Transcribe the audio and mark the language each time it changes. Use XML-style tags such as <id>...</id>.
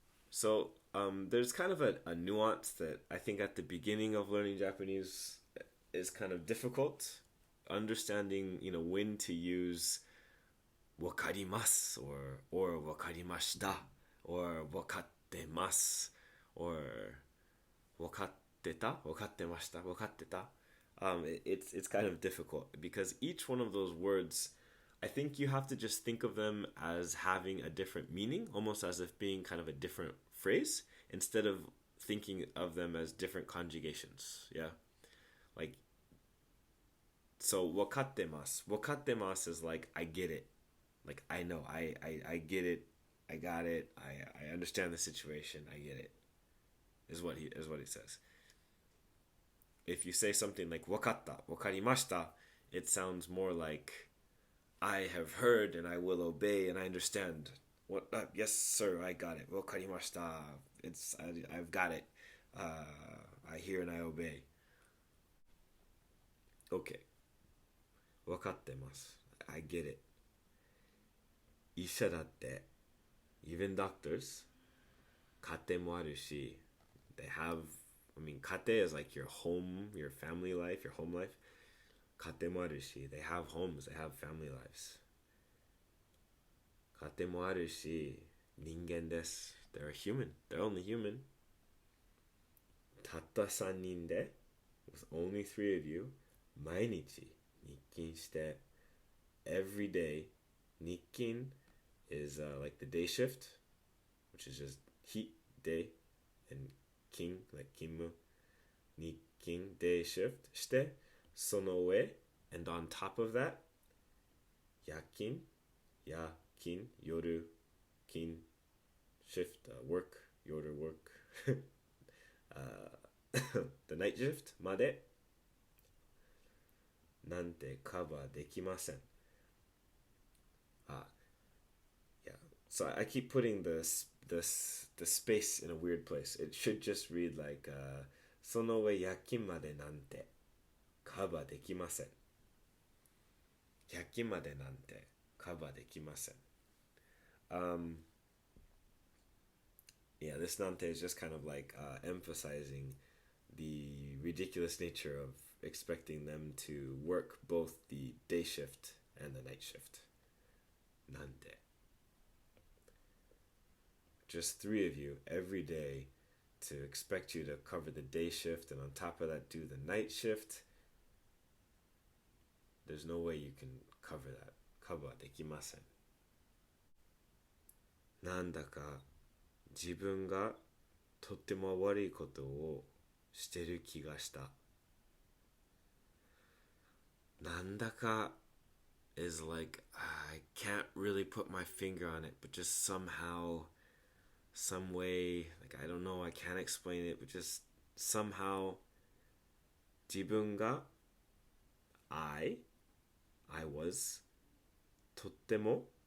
<en>So there's kind of a nuance that I think at the beginning of learning Japanese is kind of difficult. Understanding, when to use</en> <ja>わかります</ja> <en>or</en> <ja>わかりました</ja> <en>or</en> <ja>わかってます</ja> <en>or</en> <ja>わかってたわかってましたわかってた.</ja> <en>It's kind of difficult because each one of those words, I think you have to just think of them as having a different meaning, almost as if being kind of a different phrase, instead of thinking of them as different conjugations. Yeah, like, so</en> <ja>わかってます わかってます</ja> <en>is like I get it. Like, I know, I get it, I got it, I understand the situation, I get it, is what he says. If you say something like</en> <ja>わかった わかりました</ja> <en>it sounds more like I have heard and I will obey and I understand. Yes, sir, I got it.</en> <ja>わかりました</ja> <en>I've got it. I hear and I obey. Okay.</en> <ja>わかってます</ja> <en>I get it.</en> <ja>医者だって</ja> <en>even doctors</en> <ja>家庭もあるし</ja> <en>They have, I mean, kate is like your home, your family life, your home life.</en> <ja>Kate mo aru shi,</ja> <en>they have homes, they have family lives.</en> <ja>Kate mo aru shi, ningen desu.</ja> <en>They're human. They're only human.</en> <ja>Tatta 3人で</ja> <en>with only 3 of you,</en> <ja>毎日日勤して</ja> <en>every day. Nikkin is like the day shift, which is just heat day, and kin like kinmu. Nikkin day shift</en> <ja>してその上</ja> <en>and on top of that</en> <ja>夜勤</ja> <en>yoru kin shift work yoru work the night shift</en> <ja>までなんてカバーできません。</ja> <en>Yeah. So I keep putting the space in a weird place. It should just read like</en> <ja>その上夜勤までなんてカバーできません。夜勤までなんてカバーできません。</ja> <en>Yeah, this nante is just kind of like emphasizing the ridiculous nature of expecting them to work both the day shift and the night shift. Nante. Just 3 of you every day to expect you to cover the day shift and on top of that do the night shift. There's no way you can cover that.</en> <ja>Cover できません。なんだか自分がとっても悪いことをしてる気がした。なんだか</ja> <en>is like I can't really put my finger on it, but just somehow, some way, like I don't know, I can't explain it, but just somehow</en> <ja>自分が</ja> <en>I was</en> <ja>とっても</ja>